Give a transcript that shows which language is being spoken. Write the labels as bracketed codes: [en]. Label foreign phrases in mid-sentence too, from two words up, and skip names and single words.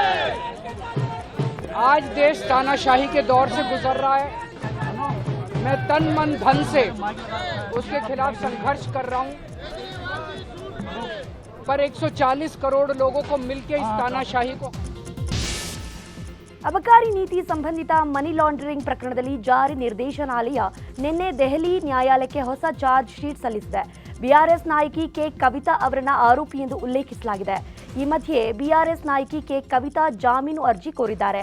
[hi] आज देश तानाशाही के दौर से गुजर रहा है. मैं तन मन धन से उसके खिलाफ संघर्ष कर रहा हूं, पर 140 करोड़ लोगों को मिलकर इस तानाशाही को. [kn] ಅಬಕಾರಿ ನೀತಿ ಸಂಬಂಧಿತ [en] money laundering [kn] ಪ್ರಕರಣದಲ್ಲಿ ಜಾರಿ ನಿರ್ದೇಶನಾಲಯ ನಿನ್ನೆ ದೆಹಲಿ ನ್ಯಾಯಾಲಯಕ್ಕೆ ಹೊಸ [en] charge sheet [kn] ಸಲ್ಲಿಸಿದೆ. ಬಿಆರ್ಎಸ್ ನಾಯಕಿ ಕೆ ಕವಿತಾ ಅವರನ್ನ ಆರೋಪಿ ಎಂದು ಉಲ್ಲೇಖಿಸಲಾಗಿದೆ. ಈ ಮಧ್ಯೆ ಬಿಆರ್ಎಸ್ ನಾಯಕಿ ಕೆ ಕವಿತಾ ಜಾಮೀನು ಅರ್ಜಿ ಕೋರಿದ್ದಾರೆ.